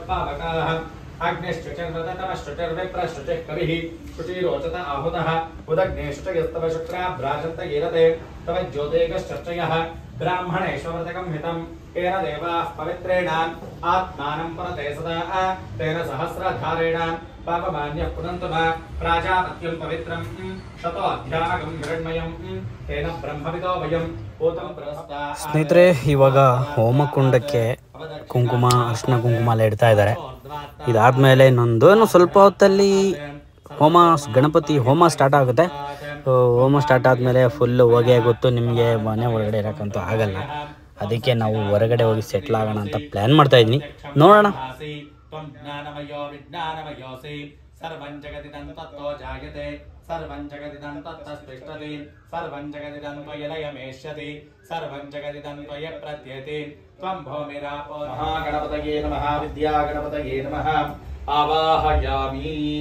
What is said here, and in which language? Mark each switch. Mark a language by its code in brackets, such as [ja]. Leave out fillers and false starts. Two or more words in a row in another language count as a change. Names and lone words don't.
[sa] पावकाः अग्निश्चुचिर्व्रततमश्चुचिर्विप्रश्चुचिः कविः शुचिरोचत आहुतः उदग्ने शुचयस्तव शुक्रा भ्राजन्त येरते तव ज्योतिगश्चर्चयः ब्राह्मणेष्वव्रतकं हितं तेन देवाः पवित्रेण आत्मानं पुनते सदा तेन सहस्रधारेण पापमान्यः पुनन्तु मा प्राजापत्यं पवित्रं शतो अध्यागं हिरण्मयं तेन ब्रह्मविदो वयं भूतं प्रस्ता [kn] ಸ್ನೇಹಿತರೆ ಇವಾಗ ಹೋಮಕುಂಡಕ್ಕೆ ಕುಂಕುಮ ಅರ್ಶಿನ ಕುಂಕುಮ ಎಲ್ಲ ಇಡ್ತಾ ಇದ್ದಾರೆ. ಇದಾದ್ಮೇಲೆ ಇನ್ನೊಂದು ಸ್ವಲ್ಪ ಹೊತ್ತಲ್ಲಿ ಗಣಪತಿ ಹೋಮ ಸ್ಟಾರ್ಟ್ ಆಗುತ್ತೆ. ಹೋಮ ಸ್ಟಾರ್ಟ್ ಆದಮೇಲೆ ಫುಲ್ಲು ಹೊಗೆ ಗೊತ್ತು ನಿಮಗೆ, ಮನೆ ಒಳಗಡೆ ಇರೋಕ್ಕಂತೂ ಆಗಲ್ಲ. ಅದಕ್ಕೆ ನಾವು ಹೊರಗಡೆ ಹೋಗಿ ಸೆಟ್ಲ್ ಆಗೋಣ ಅಂತ ಪ್ಲ್ಯಾನ್ ಮಾಡ್ತಾ ಇದ್ದೀನಿ. ನೋಡೋಣ. [sa] सर्वं जगदिदं तत्तो जायते सर्वं जगदिदं तत्तस्तिष्ठति सर्वं जगदिदं त्वयलयमेष्यति सर्वं जगदिदं त्वय प्रत्येति त्वं भौमिरापो महागणपतये नमः विद्यागणपतये नमः आवाहयामि